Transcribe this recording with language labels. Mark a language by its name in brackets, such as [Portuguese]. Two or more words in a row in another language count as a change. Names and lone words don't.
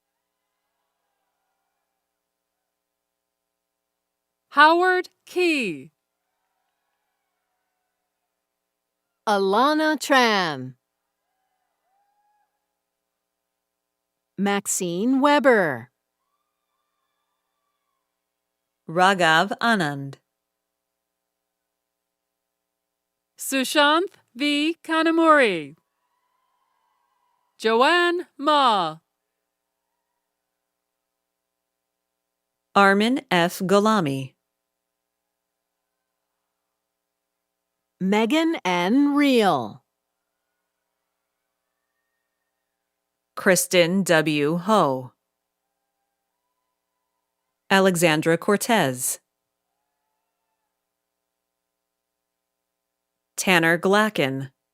[English] Howard Key. Alana Tran. Maxine Weber. Raghav Anand. Sushanth V. Kanamuri. Joanne Ma. Armin F. Golami. Megan N. Reel. Kristen W. Ho. Alexandra Cortez. Tanner Glacken.